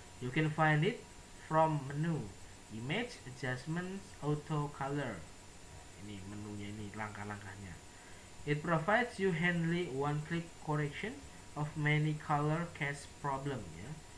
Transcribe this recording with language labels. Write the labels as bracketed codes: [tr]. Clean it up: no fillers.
[en] You can find it from menu image adjustments auto color. [id] Ini menunya, ini langkah-langkahnya. [en] It provides you handy one-click correction of many color cast problem ya.